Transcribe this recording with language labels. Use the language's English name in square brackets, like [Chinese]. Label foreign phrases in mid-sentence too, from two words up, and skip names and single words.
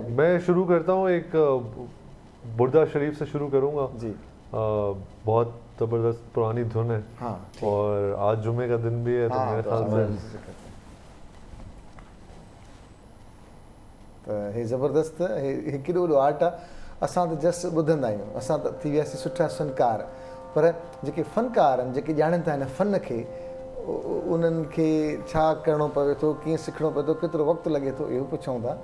[Urdu] میں شروع کرتا ہوں, ایک بردہ شریف سے شروع کروں گا. جی, بہت زبردست پرانی دھن ہے, اور آج جمعے کا دن بھی ہے, تو میرے خیال سے زبردست ہے. [Sindhi] کیڑو وॾو آرٹ आहे. اساں تو جسٹ ॿुधंदा आहियूं, असां त थी वियासीं सुठा फ़नकार, पर जेके फ़नकार आहिनि, जेके ॼाणनि था हिन फ़न खे, उन्हनि खे छा करिणो पवे थो, कीअं सिखिणो पवे थो, केतिरो वक़्तु लॻे थो, इहो पुछूं था.